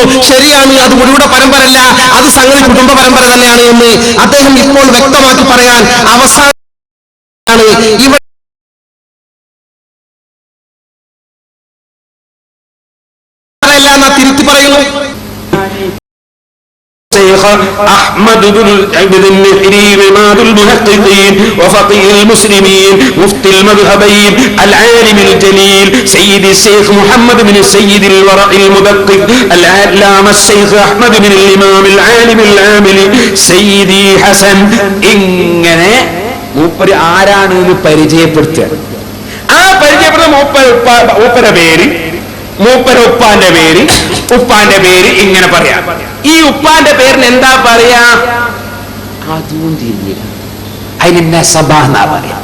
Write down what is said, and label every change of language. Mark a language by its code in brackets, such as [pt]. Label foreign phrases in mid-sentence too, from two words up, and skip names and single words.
[ml] ശരിയാണ്, അത് മുടിയുടെ പരമ്പരയല്ല, അത് സംഗതി കുടുംബ പരമ്പര തന്നെയാണ് എന്ന് അദ്ദേഹം ഇപ്പോൾ വ്യക്തമാക്കി പറയാൻ അവസാനം ഇവിടെ തിരുത്തി പറയുന്നു. [ar] شيخ أحمد بن النحري إمام المحققين وفقيه المسلمين مفتي المذهبين العالم الجليل سيد الشيخ محمد بن السيد الورع المدقق العلامة الشيخ أحمد بن الإمام العالم العامل سيدي حسن [ml] ഇങ്ങനെ മൂപ്പര് ആരാണെന്ന് പരിചയപ്പെടുത്തുക. ആ പരിചയപ്പെടുന്ന മൂപ്പരുടെ പേര്, മൂപ്പര ഉപ്പാന്റെ പേര് ഇങ്ങനെ പറയാം. ഈ ഉപ്പാന്റെ പേരിന് എന്താ പറയാ? അതും തിരിഞ്ഞില്ല, അതിന് നസബ എന്നാ പറയാ.